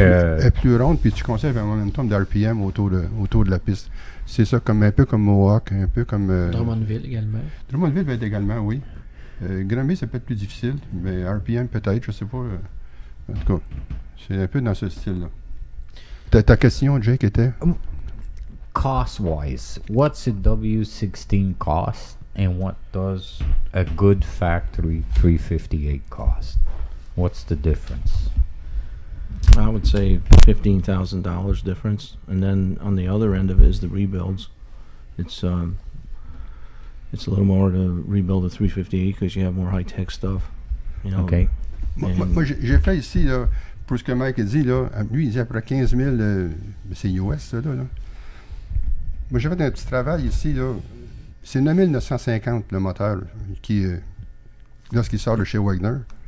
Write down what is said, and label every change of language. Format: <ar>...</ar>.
<fr>Elle est plus ronde, puis tu conserves un momentum d'RPM autour de la piste. C'est ça, un peu comme Mohawk, un peu comme... Drummondville également. Drummondville va être également, oui. Granby, c'est peut-être plus difficile, mais RPM peut-être, je sais pas. En tout cas, c'est un peu dans ce style-là. Ta question, Jake, était?</fr> <en>Cost-wise, what's a W16 cost, and what does a good factory 358 cost? What's the difference? I would say $15,000 difference, and then on the other end of it is the rebuilds. It's a little more to rebuild a 358 because you have more high-tech stuff. Okay.</en> <fr>Moi, j'ai fait ici, là, pour ce que Mike a dit, là, lui, il dit après 15 000, c'est US, ça, là. Moi, j'ai fait un petit travail ici, là. C'est 9950 le moteur qui, lorsqu'il sort de chez Wagner.</fr>